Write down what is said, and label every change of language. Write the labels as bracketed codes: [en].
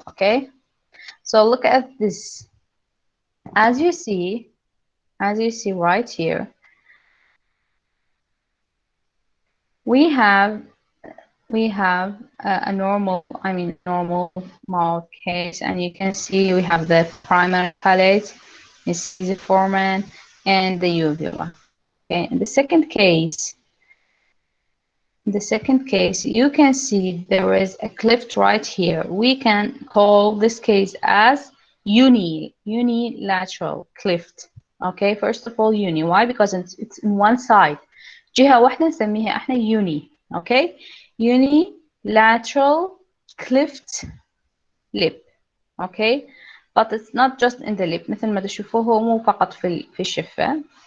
[en] Okay, so look at this. As you see right here, we have a normal mouth case, and you can see we have the primary palate, incisive foramen, and the uvula. Okay, in the second case, you can see there is a cleft right here. We can call this case as unilateral cleft. Okay, first of all, uni. Why? Because it's in one side. [ar] جهة واحدة نسميها احنا uni. [en] Okay, unilateral cleft lip. Okay, but it's not just in the lip. [ar] مثل ما تشوفوه هو مو فقط في الشفة.